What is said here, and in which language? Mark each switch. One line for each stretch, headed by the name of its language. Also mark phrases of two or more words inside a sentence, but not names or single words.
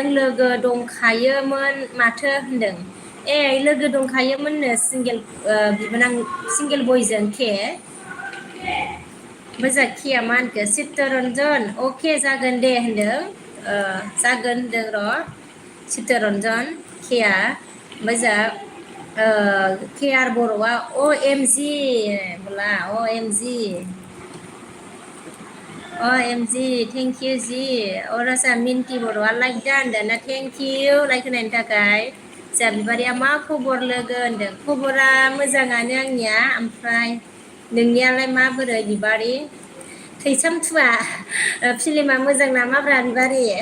Bodo: लोगो दंखायोमोन माथो होनदों लोगो दंखायोमोननो सिंगेल बिबोनां सिंगेल बयजों के ओमफ्राय जोंहा किया मा होनखो चित्तरन्जन अके जागोन दे होनदों जागोन होनदों र' चित्तरन्जन केया ओमफ्राय जोंहा के आर बर'आ OMG बोला OMG
English: thank you
Bodo: जि अरासा मिन्थि बर'आ लाइक दा होनदों ना
English: thank you
Bodo: लाइक होनायनि थाखाय जोंहा बिबारिया मा खबर लोगो होनदों खबरा मोजाङानो आंनिया ओमफ्राय नोंनियालाय माबोरै बिबारि थैसाम थुवा फिल्मा मोजां नामाब्रा बिबारि